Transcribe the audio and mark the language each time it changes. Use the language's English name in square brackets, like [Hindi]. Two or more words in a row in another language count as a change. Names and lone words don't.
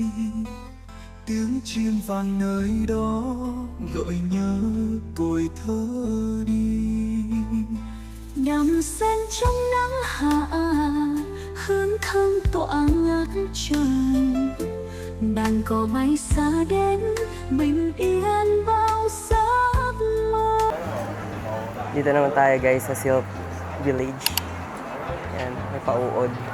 [Vietnamese] Tiếng chim vang nơi đó, gợi nhớ tuổi thơ đi. Nằm sen trong nắng hạ, hương thơm tỏa ngát trời. Đàn cò bay xa đến, bình yên bao giấc mơ. [Filipino] Dito naman tayo guys sa Silk Village. Yan, may pauod.